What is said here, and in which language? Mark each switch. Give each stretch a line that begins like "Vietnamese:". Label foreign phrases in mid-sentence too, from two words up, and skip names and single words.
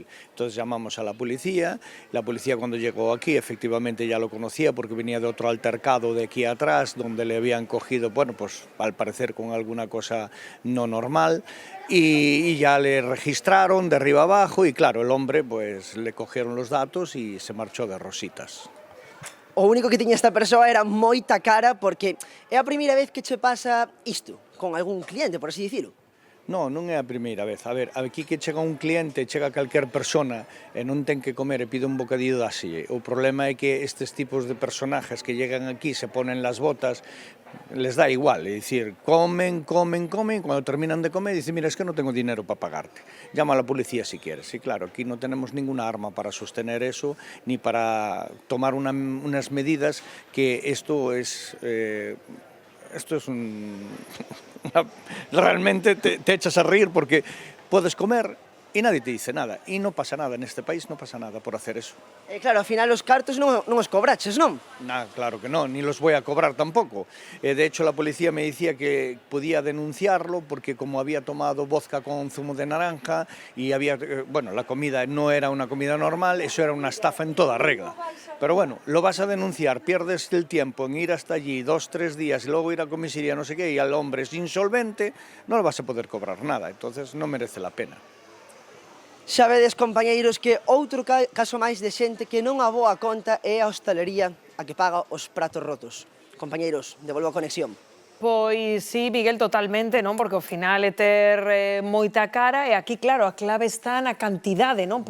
Spanish: Entonces llamamos a la policía cuando llegó aquí efectivamente ya lo conocía porque venía de otro altercado de aquí atrás donde le habían cogido, bueno, pues al parecer con alguna cosa no normal. Y ya le registraron de arriba abajo y claro, el hombre pues le cogieron los datos y se marchó de rositas.
Galician: O único que tiña esta persoa era moita cara, porque é a primeira vez que che pasa isto con algún cliente, por así dicilo. No, non é a primeira vez. A ver, aquí que chega un cliente, chega calquer persona e non ten que comer e pide un bocadillo dasille. O problema é que estes tipos de
Spanish: personajes que llegan aquí, se ponen las botas, les da igual,
Galician: é dicir,
Spanish: comen, cuando terminan de comer, dicen, mira, es que no tengo dinero para pagarte. Llama a la policía si quieres. Y claro, aquí no tenemos ninguna arma para sostener eso, ni para tomar unas medidas que esto es realmente te echas a reír porque puedes comer y nadie te dice nada. Y no pasa nada, en este país no pasa nada por hacer eso. Claro,
Galician: ao final os cartos non os cobraches, non? Nah,
Spanish: claro que no, ni los voy a cobrar tampoco. De hecho, la policía me decía que podía denunciarlo porque como había tomado vodka con zumo de naranja y había, bueno, la comida no era una comida normal, eso era una estafa en toda regla. Pero bueno, lo vas a denunciar, pierdes el tiempo en ir hasta allí 2 o 3 días y luego ir a comisaría, no sé qué, y al hombre es insolvente, no le vas a poder cobrar nada, entonces no merece la pena.
Galician: Xa vedes, compañeiros, que outro caso máis de xente que non aboa a conta é a hostalería a que paga os pratos rotos. Compañeiros, devolvo a conexión. Pois sí, Miguel, totalmente, non? Porque ao final é ter moita cara e aquí, claro, a clave está na cantidade, non?